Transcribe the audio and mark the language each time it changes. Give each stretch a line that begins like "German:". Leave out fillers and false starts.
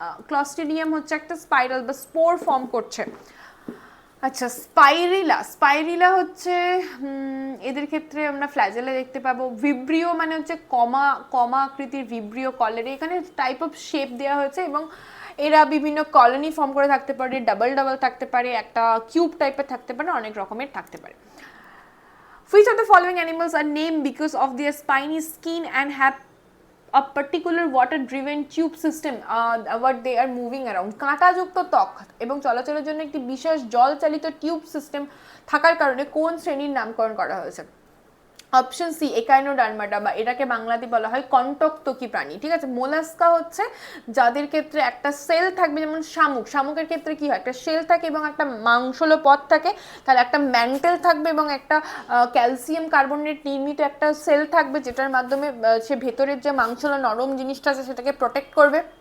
Bangla: Clostridium হচ্ছে একটা spiral বা স্পোর ফর্ম করছে। আচ্ছা, স্পাইরিলা হচ্ছে এদের ক্ষেত্রে আমরা ফ্ল্যাজেলা দেখতে পাবো। ভিব্রিও মানে হচ্ছে কমা আকৃতির ভিব্রিও কলেরে, এখানে টাইপ অফ শেপ দেওয়া হয়েছে এবং এরা বিভিন্ন কলোনি ফর্ম করে থাকতে পারে, ডাবল থাকতে পারে, একটা কিউব টাইপের থাকতে পারে, অনেক রকমের থাকতে পারে।
English: Which of the following animals are named because of their spiny skin and have a particular water driven tube system what they are moving around?
Bangla: কাঁটাযুক্ত ত্বক এবং চলাচলের জন্য একটি বিশেষ জল চালিত টিউব সিস্টেম থাকার কারণে কোন শ্রেণীর নামকরণ করা হয়েছে? অপশন সি, একাইনোডার্মাটা, বা এটাকে বাংলাতে বলা হয় কণ্টকত্বকী প্রাণী, ঠিক আছে। মোলাস্কা হচ্ছে যাদের ক্ষেত্রে একটা সেল থাকবে, যেমন শামুকের ক্ষেত্রে কি হয়, একটা সেল থাকে এবং একটা মাংসলো পথ থাকে, তাহলে একটা ম্যান্টেল থাকবে এবং একটা ক্যালসিয়াম কার্বনেট নির্মিত একটা সেল থাকবে, যেটার মাধ্যমে সে ভেতরের যে মাংসলো নরম জিনিসটা আছে সেটাকে প্রোটেক্ট করবে।